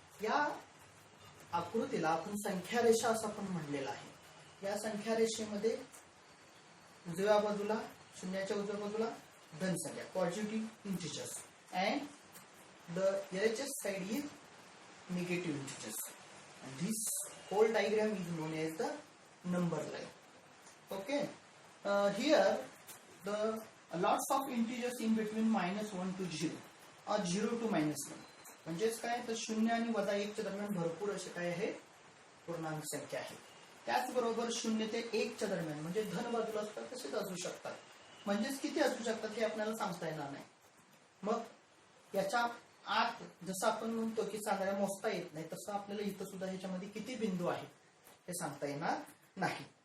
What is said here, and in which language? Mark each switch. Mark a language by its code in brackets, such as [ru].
[mr] या आकृतीला आपण संख्या रेषा असं पण म्हणलेलं आहे. या संख्या रेषेमध्ये उजव्या बाजूला, शून्याच्या उजव्या बाजूला धन संख्या, positive integers, [en] And the LHS side is negative integers. And this whole diagram is known as the number line. Okay. Here the lots of integers in between -1 to 0 or 0 to -1. [mr] म्हणजेच काय तर 0 आणि -1 च्या दरम्यान भरपूर असे काय आहे पूर्णांक संख्या आहे. त्याचबरोबर 0 ते 1 च्या दरम्यान म्हणजे धन बाजूला असतात तसेच असू शकतात. म्हणजेच किती असू शकतात हे आपल्याला सांगता येणार नाही. मग याच्या आत जसं आपण म्हणतो की साधारण मोजता येत नाही तसं आपल्याला इथं सुद्धा ह्याच्यामध्ये किती बिंदू आहेत हे सांगता येणार नाही.